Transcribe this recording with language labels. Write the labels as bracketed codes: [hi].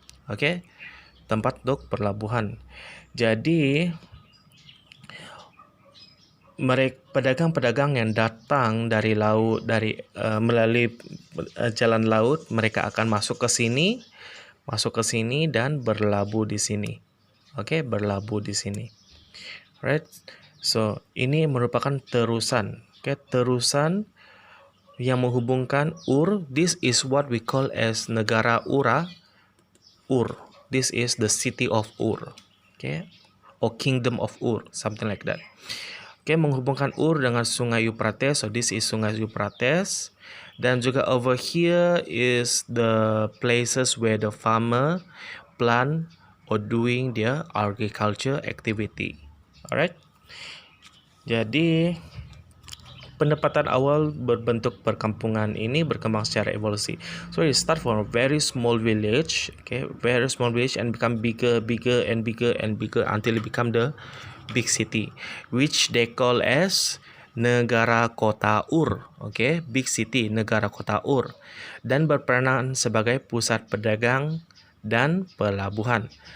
[ms] Okay, tempat untuk perlabuhan. Jadi pedagang-pedagang yang datang dari laut, melalui jalan laut, mereka akan masuk ke sini dan berlabuh di sini. Oke, berlabuh di sini. Right? So, ini merupakan terusan. Oke, terusan yang menghubungkan Ur. [en] This is what we call as negara Ur. This is the city of Ur. Okay, or kingdom of Ur, something like that. Okay, menghubungkan Ur dengan Sungai Euphrates. So this is Sungai Euphrates. Dan juga over here is the places where the farmer plant or doing their agriculture activity. Alright. [ms] Jadi pendapatan awal berbentuk perkampungan ini berkembang secara evolusi. [en] So it start from a very small village, okay, very small village, and become bigger until it become the big city, which they call as negara kota Ur. [ms] Okay, big city, negara kota Ur, dan berperanan sebagai pusat pedagang dan pelabuhan.